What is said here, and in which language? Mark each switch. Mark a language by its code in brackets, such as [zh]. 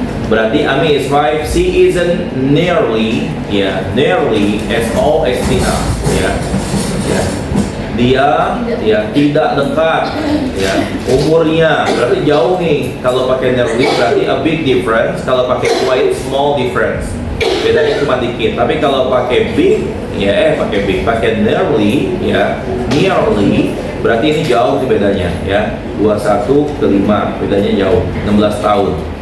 [en] Berarti Ami is 5, she isn't nearly as old as Tina, ya. [id] Dia tidak dekat, ya. Umurnya berarti jauh nih. Kalau pakai nearly berarti [en] a big difference. [id] Kalau pakai [en] quite small difference. [id] Bedanya cuma dikit. Tapi kalau pakai big, pakai nearly, nearly, berarti ini jauh sih bedanya, ya. 21 ke 5, bedanya jauh, 16 tahun.